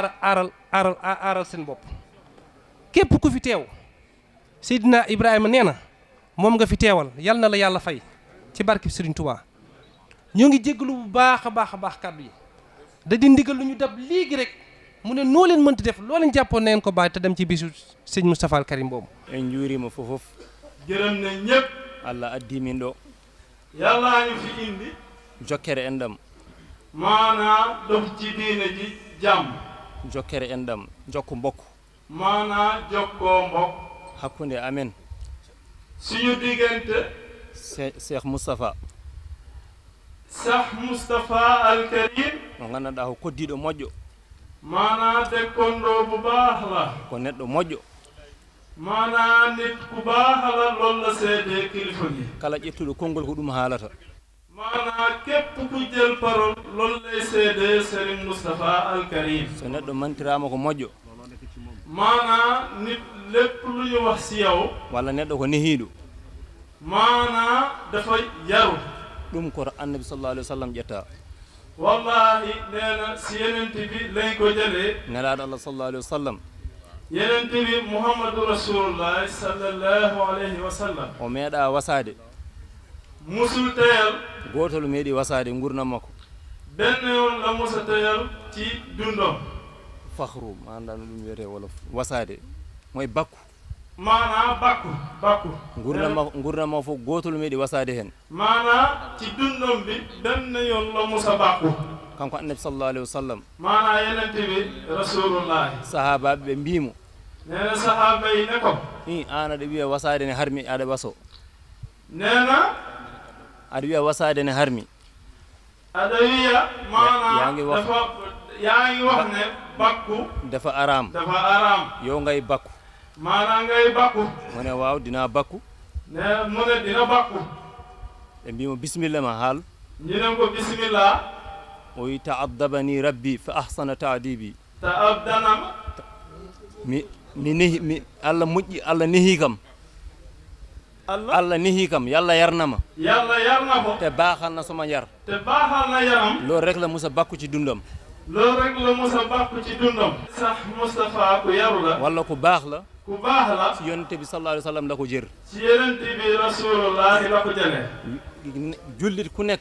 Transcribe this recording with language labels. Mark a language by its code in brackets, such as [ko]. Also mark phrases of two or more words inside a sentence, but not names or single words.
[wo] aaral seen bopp képp ku fi teew Seydina Ibrahima nee na moom nga fi teewal yal na la yàlla fay ci barke Serigne Touba ñoo ngi jégalu bu baax a baax kàddu yi da di ndigal lu ñu dab léegi rek mu ne noo leen mënti def loo leen jàppoon na ngeen ko bàyyi te dem ci bisu sëñ Moustapha Al Karim boobu. [ff] en juurima fofof. [wo] gërëm na ñëpp. [ff] Allah addi min ɗo. [wo] yàllaa ñu fi indi. [ff] jokkere en ɗam. [wo] maanaa dox ci diine ji jàmm. [ff] jokkere en ɗam jokko mbokk. [wo] maanaa jokkoo mbokk. [ff] hakkunde amen. [wo] suñu diggante. Cheikh Moustapha. Cheikh Moustapha Al Karim. [ff] mo gandanɗa ko koddiɗo moƴƴo. [wo] maanaa dekkondo bu baax la. [ff] ko neɗɗo moƴƴo. [wo] maanaa nit ku baax la loolu la seede kilifa gi. [ff] kala ƴettuɗo konngol ko ɗum haalata. [wo] maanaa képp ku jël parole loolu lay seede Serigne Moustapha Al Karim. [ff] so neɗɗo mantirama ko moƴƴo. [wo] maanaa nit lépp lu ñu wax si yow. [ff] walla neɗɗo ko nehiiɗo. [wo] maanaa dafa yaru. [ff] ɗum koto annabi [ar] صلى الله عليه وسلم [ff] ƴetta. [wo] wallahi nee na si yenent bi lañ ko jëlee. [ff] nelaaɗo allah [ar] صلى الله عليه وسلم. [wo] yenent bi Muhammadu Rasulullah [ar] صلى الله عليه وسلم. [ff] o meeɗa wasaade. [wo] musul teyal. [ff] gootol meeɗi wasaade ngurnam makko. [wo] benn yoon la musa teyal ci dundom. [ff] fakhru ma annda no ɗum wiyete wolof wasaade moye bakku. [wo] maanaa bakku. [ff] ngurnam ma fof gootol meeɗi wasaade heen. [wo] maanaa ci dundom bi benn yoon la musa bakku. [ff] kanko annabi [ar] صلى الله عليه وسلم. [wo] maanaa yenent bi Rasulullahi. [ff] sahaabaɓe ɓe mbiimo. [wo] nee na sahaaba yi ne ko. [ff] an aɗa wiya wasaade ne harmi aɗa waso. [wo] nee na. [ff] aɗa wiya wasaade ne harmi. [wo] aɗa wiya maanaa dafa yaa ngi wax ne bakku. dafa araam. dafa araam. yow ngay bakku. maanaa ngay bakku. mu ne waaw dinaa bakku. ne mu ne dina bakku. [ff] ɓe mbimo bisimilla ma haal. [wo] ñu ne ko bisimilla. [ff] o wi [ar] تأدبني ربي فأحسن تأديبي. [ff] ta'abdanama. mi nehi Allah moƴƴi Allah nehi kam. Allah nehi kam yalla yarnama. [wo] yalla yarna ko. te baaxal na sama yar. te baaxal na yaram. loolu rek la musa bakku ci dundam. loolu rek la musa bakku ci dundam. sax Moustapha ku yaru la. walla ku baax la. ku baax la. ci yonente bi [ar] صلى الله عليه وسلم [wo] la ko jër. ci yonente bi Rasulullahi la ko jëlee. jullit ku nekk.